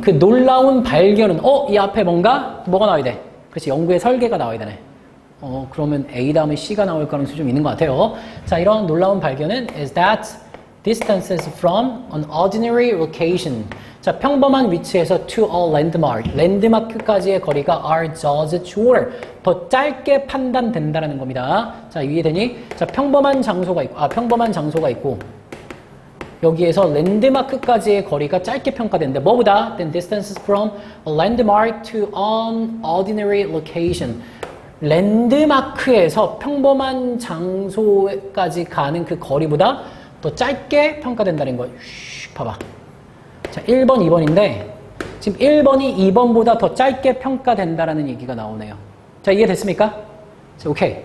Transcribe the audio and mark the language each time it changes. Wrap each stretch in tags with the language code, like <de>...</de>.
<ko>그 놀라운 발견은 이 앞에 뭐가 나와야 돼? 그렇지. 연구의 설계가 나와야 되네. 그러면 A 다음에 C가 나올 가능성이 좀 있는 것 같아요. 자, 이런 놀라운 발견은</ko> <en>is that distances from an ordinary location.</en> <ko>자, 평범한 위치에서</ko> <en>to a landmark.</en> <ko>랜드마크까지의 거리가</ko> <en>are judged shorter.</en> <ko>더 짧게 판단된다라는 겁니다. 자, 이해되니? 자, 평범한 장소가 있고 여기에서 랜드마크까지의 거리가 짧게 평가되는데 뭐보다?</ko> <en>Than distances from a landmark to an ordinary location.</en> <ko>랜드마크에서 평범한 장소까지 가는 그 거리보다 더 짧게 평가된다는 거예요. 봐봐. 자, 1번, 2번인데 지금 1번이 2번보다 더 짧게 평가된다라는 얘기가 나오네요. 자, 이해됐습니까? 자, 오케이.</ko>